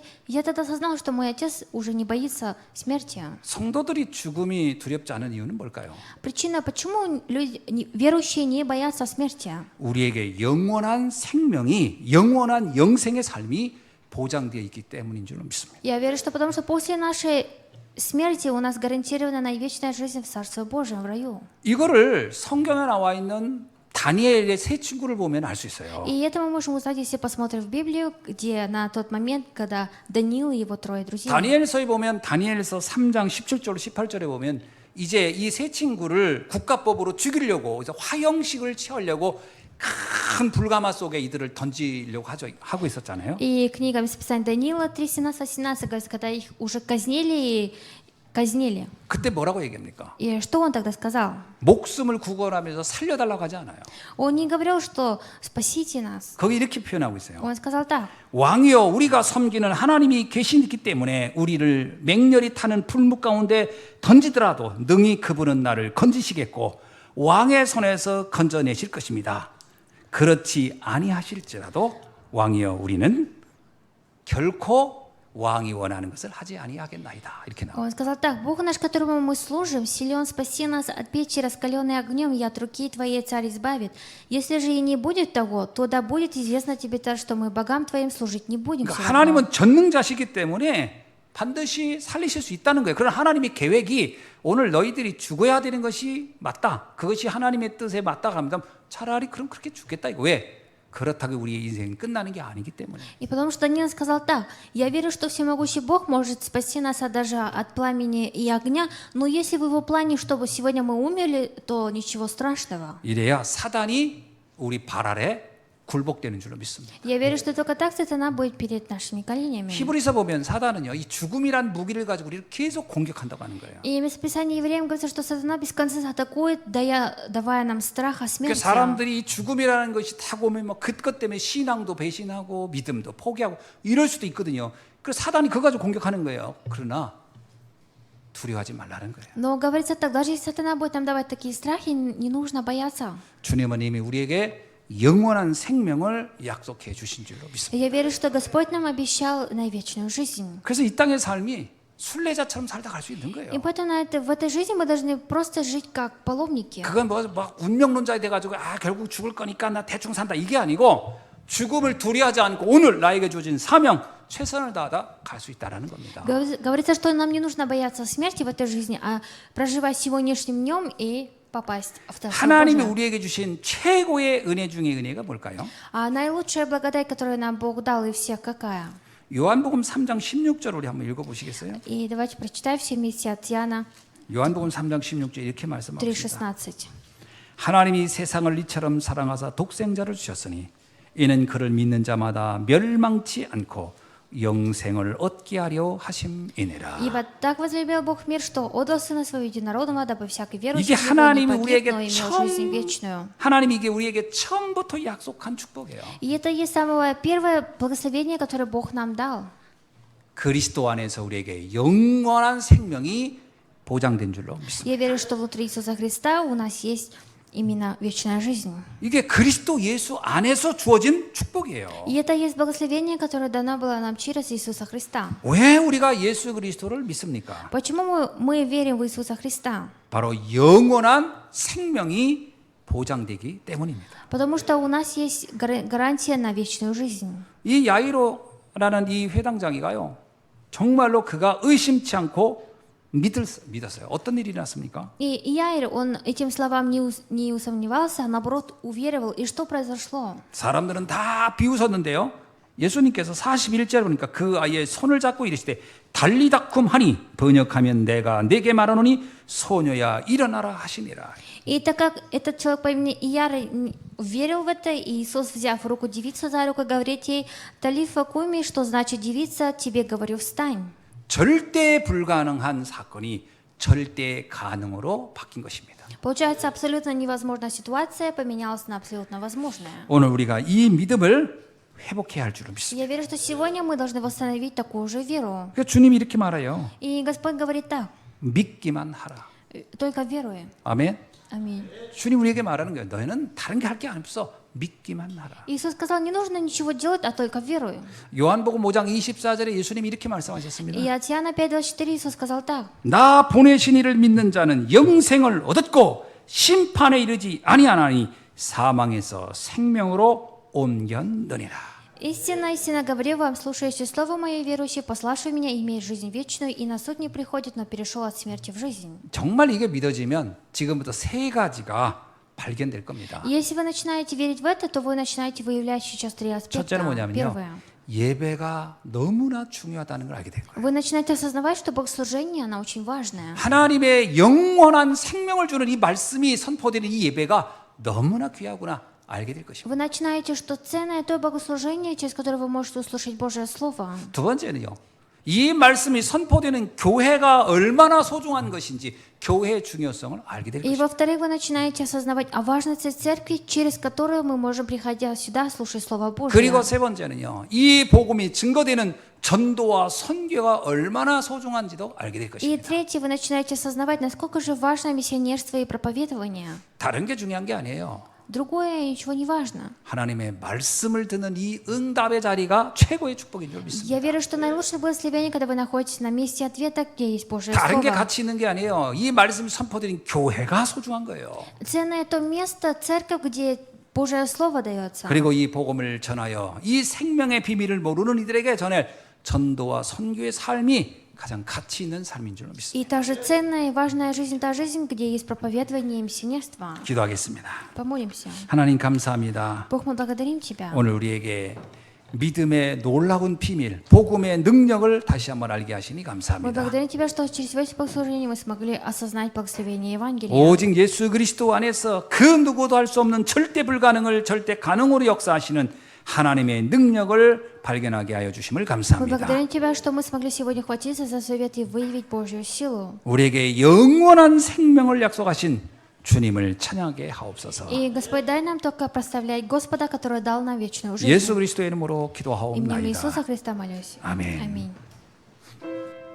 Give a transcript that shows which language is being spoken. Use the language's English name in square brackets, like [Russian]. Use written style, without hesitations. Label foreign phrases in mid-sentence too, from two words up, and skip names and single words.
[Russian] Я тогда осознал, что мой отец уже не боится смерти. [Korean] 성도들이 죽음이 두렵지 않은 이유는 뭘까요? [Russian] Причина, почему люди, верующие не боятся смерти? [Korean] 우리에게 영원한 생명이, 영원한 영생의 삶이 보장되어 있기 때문인 줄로 믿습니다. [Russian] Я верю, что потому что после нашей смерти у нас гарантирована вечная жизнь в Царстве Божьем, в раю. [Korean] 이거를 성경에 나와 있는 다니엘의 세 친구를 보면 알 수 있어요. [Russian] И это мы можем узнать, если посмотрим в Библию, где на тот момент, когда Даниил и его трое друзей. [Korean] 다니엘서에 보면 다니엘서 3장 17절 18절에 보면 이제 이 세 친구를 국가법으로 죽이려고 그래서 화형식을 취하려고 큰 불가마 속에 이들을 던지려고 하고 있었잖아요. [Russian] И книга Месописания Даниила 3:17-18 говорится, когда их уже казнили. [Korean] 그때 뭐라고 얘기합니까? [Russian] И что он тогда сказал? [Korean] 목숨을 구걸하면서 살려달라고 하지 않아요. [Russian] Он не говорил, что спасите нас. [Korean] 거기 이렇게 표현하고 있어요. [Russian] Он сказал так: [Korean] 왕이여, 우리가 섬기는 하나님이 계시기 때문에 우리를 맹렬히 타는 풀무 가운데 던지더라도 능히 그분은 나를 건지시겠고 왕의 손에서 건져내실 것입니다. 그렇지 아니하실지라도 왕이여, 우리는 결코 왕이 원하는 것을 하지 아니하겠나이다. 이렇게 나와요. [Russian] Он сказал так: Бог наш, которому мы служим, силен спаси нас от печи, раскаленной огнем, и от руки твоей царь избавит. Если же и не будет того, то да будет известно тебе так, что мы богам твоим служить не будем. [Korean] 그러니까 [Russian] всё равно. [Korean] 하나님은 전능자시기 때문에 반드시 살리실 수 있다는 거예요. 그런 하나님의 계획이 오늘 너희들이 죽어야 되는 것이 맞다. 그것이 하나님의 뜻에 맞다 하면 차라리 그럼 그렇게 죽겠다. 이거 왜? 그렇다고 우리의 인생이 끝나는 게 아니기 때문에. [Russian] И потому что Даниил сказал так: я верю, что всемогущий Бог может спасти нас даже от пламени и огня, но если в его плане, чтобы сегодня мы умерли, то ничего страшного. [Korean] 이래야 사단이 우리 발 아래 굴복되는 줄로 믿습니다. [Russian] Я верю, что только так сатана будет перед нашими коленями. [Korean] 히브리서 보면 사단은요, 이 죽음이란 무기를 가지고 우리를 계속 공격한다고 하는 거예요. [Russian] И в Месописании евреям говорится, что сатана без конца атакует, давая нам страх о [Korean] 그 [Russian] смерти. [Korean] 사람들이 죽음이라는 것이 타고 오면 뭐 그것 때문에 신앙도 배신하고 믿음도 포기하고 이럴 수도 있거든요. 그래서 사단이 그거 가지고 공격하는 거예요. 그러나 두려워하지 말라는 거예요. [Russian] Но говорится так: даже если сатана будет нам давать такие страхи, не нужно бояться. [Korean] 주님은 이미 우리에게 영원한 생명을 약속해 주신 줄로 믿습니다. [Russian] Я верю, что Господь нам обещал на вечную жизнь. [Korean] 그래서 이 땅의 삶이 순례자처럼 살다 갈 수 있는 거예요. [Russian] И поэтому в этой жизни мы должны просто жить как паломники. [Korean] 그건 막 운명론자에 돼가지고 결국 죽을 거니까 나 대충 산다 이게 아니고 죽음을 두려워하지 않고 오늘 나에게 주어진 사명 최선을 다하다 갈 수 있다라는 겁니다. [Russian] Говорится, что нам не нужно бояться смерти в этой жизни, а проживать сегодняшним днем и попасть в Царство [Korean] 하나님이 [Russian] Божие. [Korean] 우리에게 주신 최고의 은혜 중의 은혜가 뭘까요? [Russian] А наилучшая благодать, которую нам Бог дал и всех, какая? [Korean] 요한복음 3장 16절 우리 한번 읽어보시겠어요? [Russian] И давайте прочитаем все вместе от Иоанна [Korean] 요한복음 3장 16절 이렇게 말씀하십니다. [Russian] 3:16. [Korean] 하나님이 세상을 이처럼 사랑하사 독생자를 주셨으니 이는 그를 믿는 자마다 멸망치 않고 영생을 얻게 하려 하심이니라. [Russian] Ибо так возлюбил Бог мир, что отдал Сына Своего Единородного, дабы всякий верующий [Korean] 이게 [Russian] в Него не [Korean] 하나님이 [Russian] погиб, [Korean] 우리에게 [Russian] но имел жизнь вечную. [Korean] 하나님이 이게 우리에게 처음부터 약속한 축복이에요. [Russian] И это есть самое первое благословение, которое Бог нам дал. [Korean] 그리스도 안에서 우리에게 영원한 생명이 보장된 줄로 믿습니다. [Russian] Я верю, что внутри Иисуса Христа у нас есть именно вечная жизнь. [Korean] 이게 그리스도 예수 안에서 주어진 축복이에요. [Russian] И это есть благословение, которое дано было нам через Иисуса Христа. [Korean] 왜 우리가 예수 그리스도를 믿습니까? [Russian] Почему мы верим в Иисуса Христа? [Korean] 바로 영원한 생명이 보장되기 때문입니다. [Russian] Потому что у нас есть гарантия на вечную жизнь. [Korean] 이 야이로라는 라는 이 회당장이가요, 정말로 그가 의심치 않고 믿었어요. 어떤 일이 났습니까? [Russian] И Яир, он этим словам не усомневался, а наоборот уверовал. И что произошло? [Korean] 사람들은 다 비웃었는데요, 예수님께서 41절에 보니까 그 아이의 손을 잡고 이르시되 [Aramaic] 달리다쿰 [Korean] 하니 번역하면 내가 내게 말하노니 소녀야 일어나라 하시니라. [Russian] И так как этот человек по имени Ияр верил в это, Иисус, взяв руку девицу за руку, говорит ей: [Aramaic] «Талифа куми», [Russian] что значит «девица, тебе говорю, встань». [Korean] 절대 불가능한 사건이 절대 가능으로 바뀐 것입니다. [Russian] Получается, абсолютно невозможная ситуация поменялась на абсолютно возможная. [Korean] 오늘 우리가 이 믿음을 회복해야 할 줄을 믿습니다. [Russian] Я верю, что сегодня мы должны восстановить такую же веру. [Korean] 그래서 주님이 이렇게 말해요. [Russian] И Господь говорит так: [Korean] 믿기만 하라. [Russian] только веруй. [Korean] 아멘. [Russian] Аминь. [Korean] 주님 우리에게 말하는 거예요. 너희는 다른 게 할 게 없어. 믿기만 하라. [Russian] Иисус сказал: не нужно ничего делать, а только веруй. [Korean] 요한복음 5장 24절에 예수님이 이렇게 말씀하셨습니다. [Russian] И от Иоанна 5:24 Иисус сказал так: [Korean] 나 보내신 이를 믿는 자는 영생을 얻었고 심판에 이르지 아니하나니 사망에서 생명으로 옮겼느니라. [Russian] «Истинно, истинно говорю вам, слушающий слово мое, верующий, пославший меня, имеет жизнь вечную, и на суд не приходит, но перешел от смерти в жизнь». [Korean] 정말 이게 믿어지면 지금부터 세 가지가 발견될 겁니다. [Russian] И если вы начинаете верить в это, то вы начинаете выявлять сейчас три аспекта. [Korean] 첫째는 뭐냐면요, [Russian] Первое. [Korean] 예배가 너무나 중요하다는 걸 알게 된 거예요. [Russian] Вы начинаете осознавать, что богослужение, оно очень важное. [Korean] 하나님의 영원한 생명을 주는 이 말씀이 선포되는 이 예배가 너무나 귀하구나 알게 될 것입니다. [Russian] Вы начинаете, что ценное то богослужение, через которое вы можете услышать Божье Слово. [Korean] 두 번째는요, 이 말씀이 선포되는 교회가 얼마나 소중한 것인지 교회의 중요성을 알게 될 [Russian] И [Korean] 것입니다. [Russian] во-вторых, вы начинаете осознавать о важности церкви, через которую мы можем, приходя сюда, слушать Слово Божье. [Korean] 그리고 세 번째는요, 이 복음이 증거되는 전도와 선교가 얼마나 소중한지도 알게 될 [Russian] И [Korean] 것입니다. [Russian] третье, вы начинаете осознавать, насколько же важно миссионерство и проповедование. [Korean] 다른 게 중요한 게 아니에요. [Russian] Другое ничего не важно. [Korean] 하나님의 말씀을 듣는 이 응답의 자리가 최고의 축복인 줄 믿습니다. [Russian] Я верю, что наилучшее благословение, когда вы находитесь на месте ответа, где есть Божье [Korean] 다른 게 [Russian] Слово. [Korean] 가치 있는 게 아니에요. 이 말씀이 선포되는 교회가 소중한 거예요. [Russian] Ценное то место, церковь, где Божье Слово дается. [Korean] 그리고 이 복음을 전하여 이 생명의 비밀을 모르는 이들에게 전할 전도와 선교의 삶이 가장 가치 있는 삶인 줄 믿습니다. [Russian] И та же ценная и важная жизнь, та жизнь, где есть проповедование и миссионерство. [Korean] 기도하겠습니다. [Russian] Помолимся. [Korean] 하나님 감사합니다. [Russian] Бог, мы благодарим Тебя. [Korean] 오늘 우리에게 믿음의 놀라운 비밀, 복음의 능력을 다시 한번 알게 하시니 [Russian] Мы [Korean] 감사합니다. [Russian] благодарим Тебя, что через весь богослужение мы смогли осознать благословение Евангелия. [Korean] 오직 예수 그리스도 안에서 그 누구도 할 수 없는 절대 불가능을 절대 가능으로 역사하시는 하나님의 능력을 발견하게 하여 주심을 [Russian] Мы [Korean] 감사합니다. [Russian] благодарим Тебя, что мы смогли сегодня хватиться за совет и выявить Божью силу. [Korean] 우리에게 영원한 생명을 약속하신 주님을 찬양하게 하옵소서. [Russian] И, Господь, дай нам только прославлять Господа, который дал нам вечную жизнь. [Korean] 예수 그리스도의 이름으로 [Russian] Именем [Korean] 기도하옵나이다. [Russian] Иисуса Христа молюсь. [Korean] 아멘. [Russian] Аминь.